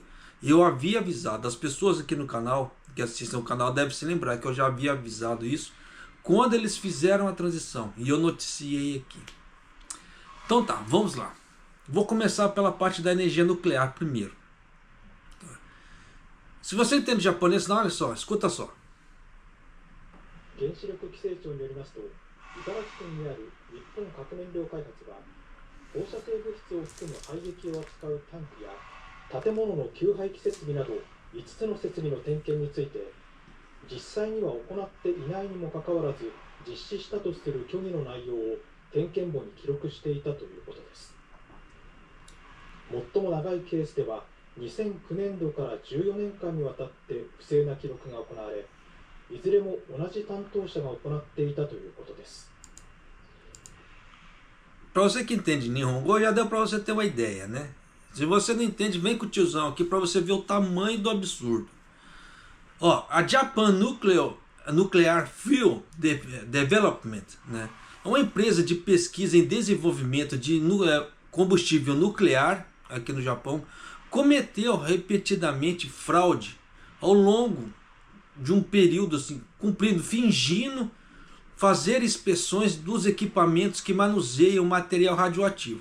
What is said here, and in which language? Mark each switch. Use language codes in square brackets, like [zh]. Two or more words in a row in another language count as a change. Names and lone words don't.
[pt] Eu havia avisado, as pessoas aqui no canal, que assistem o canal, devem se lembrar que eu já havia avisado isso quando eles fizeram a transição, e eu noticiei aqui. Então tá, vamos lá. Vou começar pela parte da energia nuclear primeiro. Se você entende japonês, não, olha só, escuta só. [ja] 原子力規制庁によりますと、茨城県にある日本核燃料開発は、放射性物質を含む廃液を扱うタンクや建物の給排気設備など5つの設備の点検について、実際には行っていないにもかかわらず実施したとする虚偽の内容を点検簿に記録していたということです。最も長いケースでは2009年度から14年間にわたって不正な記録が行われ、いずれも同じ担当者が行っていたということです。 [pt] Para você que entende Nihongo, já deu para você ter uma ideia, né? Se você não entende, vem com o tiozão aqui para você ver o tamanho do absurdo. Ó, a Japan Nuclear Fuel Development, né, é uma empresa de pesquisa em desenvolvimento de combustível nuclear aqui no Japão, cometeu repetidamente fraude ao longo de um período assim, fingindo fazer inspeções dos equipamentos que manuseiam material radioativo.